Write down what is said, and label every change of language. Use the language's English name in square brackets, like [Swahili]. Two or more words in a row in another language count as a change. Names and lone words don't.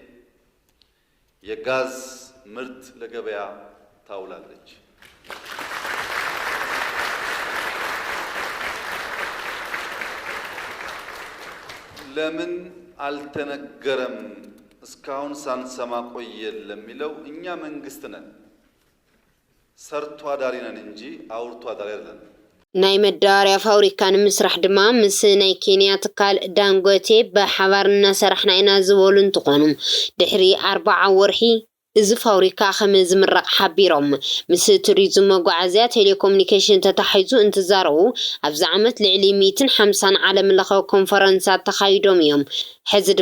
[Amharic] የጋዝ ምርት ለገበያ ታውላለች። ለምን አልተነገረም እስካሁን ሳንሰማ ቆየን ለሚለው እኛ መንግስት ነን፣ ሰርቶ አዳሪ ነን እንጂ አውርቶ አዳሪ አይደለም። [Tigrinya] ናይ መዳበርያ ፋብሪካ ንምስራሕ ድማ ምስ ናይ ኬንያ ትካል ዳንጎቴ ብሓባር እናሰርሕና ኢና ዝበሉ እንትኾኑ ድሕሪ 40 ወርሒ እዚ ፋብሪካ ከም ዝምረቕ ሓቢሮም ምስ ቱሪዝም መጓዓዝያ ቴሌኮሙኒኬሽን ተታሒዙ እንትዛረቡ ኣብዚ ዓመት ልዕሊ 150 ዓለም ለኸ ኮንፈረንሳት ተኻይዶም እዮም። ሕዚ ድማ